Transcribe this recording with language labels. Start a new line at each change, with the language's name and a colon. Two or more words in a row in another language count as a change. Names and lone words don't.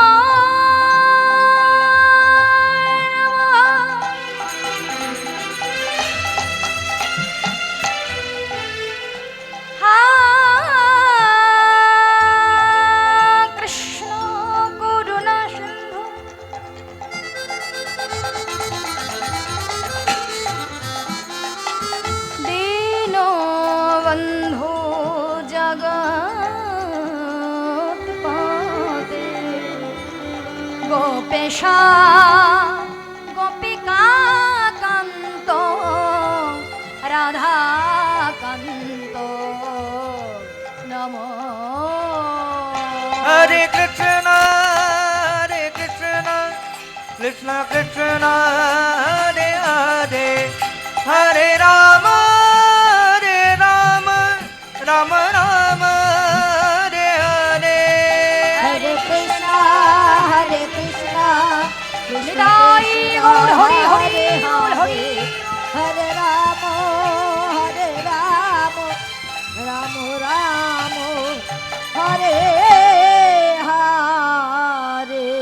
Sanskrit: কৃষ্ণ করুণা সিন্ধু দীনবন্ধু জগৎপতে গোপেশা গোপিকা কান্ত রাধা কান্ত নমো। Hare Krishna, Krishna Krishna, Hare Hare, Hare Rama, Rama Rama, Hare Hare. হরে কৃষ্ণ হরে কৃষ্ণ কৃষ্ণ নিতাই কৃষ্ণ গৌর হরি হরি হরে গৌর হরি। হরে রাম হরে রাম রাম রাম হরে হরে।